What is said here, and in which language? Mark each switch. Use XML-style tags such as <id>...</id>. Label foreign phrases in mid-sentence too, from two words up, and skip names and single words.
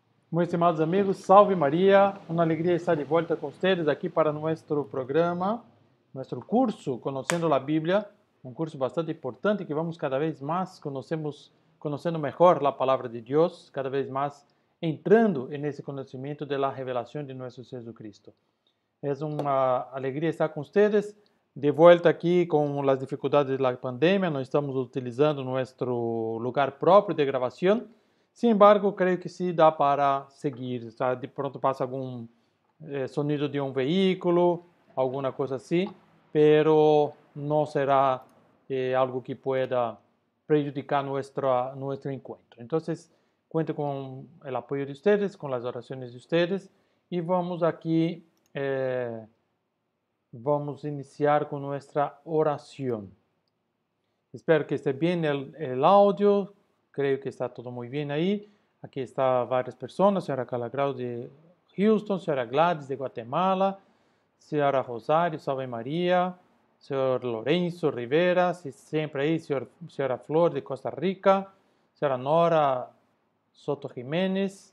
<pt>Meus estimados amigos,</pt> <es>salve María, una alegría estar de vuelta con ustedes aquí para nuestro programa, nuestro curso Conociendo la Biblia, un curso bastante importante que vamos cada vez más conociendo mejor la palabra de Dios, cada vez más entrando en ese conocimiento de la revelación de nuestro Jesucristo. Es una alegría estar con ustedes, de vuelta aquí con las dificultades de la pandemia, no estamos utilizando nuestro lugar propio de grabación. Sin embargo,</es> <pt>creio que sí dá para seguir. De pronto passa algum sonido de um veículo, alguma coisa assim, pero não será algo que</pt> <es>pueda prejudicar nuestro encuentro.</es> <pt>Então, cuento com o apoio de ustedes, com as orações de ustedes, e vamos aqui, vamos iniciar com nossa oração. Espero que esté bem o áudio.</pt> <es>Creo que está todo muy bien ahí. Aquí están varias personas, señora Calagrau de Houston, señora Gladys de Guatemala, señora Rosario, Salve María, señor Lorenzo Rivera, siempre ahí, señora Flor de Costa Rica, señora Nora Soto Jiménez.</es>